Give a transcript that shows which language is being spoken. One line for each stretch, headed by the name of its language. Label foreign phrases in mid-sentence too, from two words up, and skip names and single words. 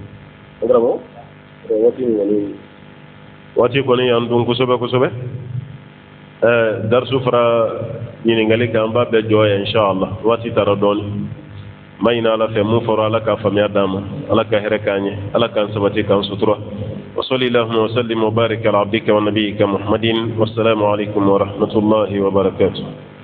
Bambara: waati kɔni y'an dun kosɛbɛ kosɛbɛ darisu fara ɲininkali kan an b'a bɛɛ jɔ yan inshallah waati taara dɔɔni ma ɲini ala fɛ mun fɔra ala ka faamuya d'an ma ala ka hɛrɛ k'an ye ala k'an sabati k'an sutura
Arabic: وصلي اللهم وسلم وبارك على عبدك ونبيك محمد والسلام عليكم ورحمة الله وبركاته